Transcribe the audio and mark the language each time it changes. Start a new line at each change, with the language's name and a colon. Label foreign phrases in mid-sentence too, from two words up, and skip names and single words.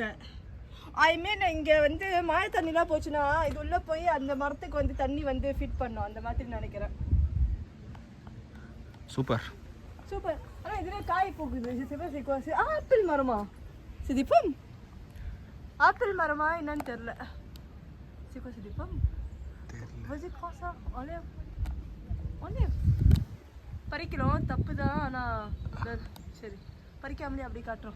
English: I mean
Tamil: இங்க வந்து மழை தண்ணிலாம் போச்சுன்னா இது உள்ள போய் அந்த மரத்துக்கு வந்து தண்ணி வந்து ஃபிட் பண்ணும் அந்த மாதிரி நினைக்கிறேன். சூப்பர். சூப்பர். ஆனா இதுல காய் போகுது. ஆப்பிள் மரமா சிதிப்பம்? ஆப்பிள் மரமா என்னன்னு தெரியல. சிக்கோ சிதிப்பம்
French: vas-y prends ça enlève
Tamil: பறிக்கிறோம் தப்பு தான். ஆனா சரி பறிக்காமலே அப்படி காட்டுறோம்.